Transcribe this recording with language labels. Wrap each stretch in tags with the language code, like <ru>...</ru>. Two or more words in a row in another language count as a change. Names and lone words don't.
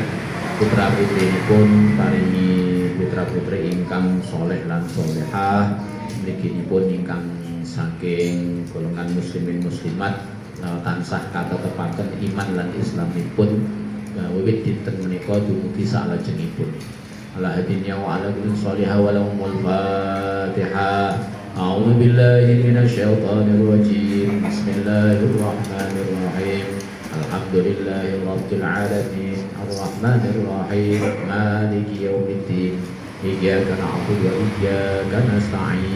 <jv>Putra putrinipun paringi putra putri ingkang soleh lan solehah, mliginipun ingkang saking golongan muslimin muslimat tansah katetepaken iman lan islamipun wiwit dinten menika dumugi salajengipun.</jv> <ar>على هادينا وعلى كل صالحة ولهم الفاتحة. أعوذ بالله من الشيطان الرجيم. بسم الله الرحمن الرحيم. الحمد لله رب العالمين. الرحمن الرحيم. مالك يوم الدين. إياك نعبد وإياك نستعين.</ar>